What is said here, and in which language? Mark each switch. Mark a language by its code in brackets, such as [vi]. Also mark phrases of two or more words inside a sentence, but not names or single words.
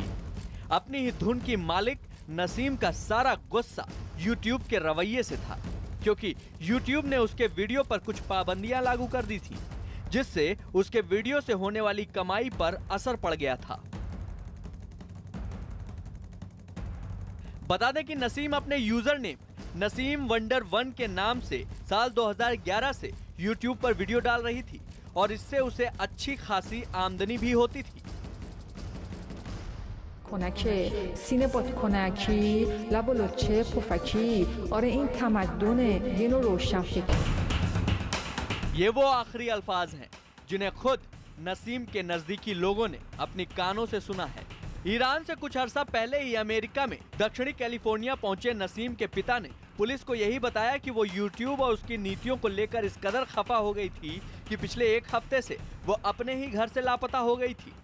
[hi] अपनी ही धुन की मालिक नसीम का सारा गुस्सा YouTube के रवैये से था, क्योंकि YouTube ने उसके वीडियो पर कुछ पाबंदियां लागू कर दी थी, जिससे उसके वीडियो से होने वाली कमाई पर असर पड़ गया था। बता दें कि नसीम अपने [en] user name [hi] नसीम वंडर 1 के नाम से साल 2011 से YouTube पर वीडियो डाल रही थी और इससे उसे अच्छी खासी आमदनी भी होती थी। [fa] کنکه سینه باد کنکی لب و لچه پفکی آره این تمدن یه نوع روشن فکر [hi] ये वो आखिरी अल्फाज हैं जिन्हें खुद नसीम के नजदीकी लोगों ने अपनी कानों से सुना है। ईरान से कुछ अरसा पहले ही अमेरिका में दक्षिणी कैलिफोर्निया पहुंचे नसीम के पिता ने पुलिस को यही बताया कि वो YouTube और उसकी नीतियों को लेकर इस कदर खफा हो गई थी कि पिछले 1 हफ्ते से वो अपने ही घर से लापता हो गई थी।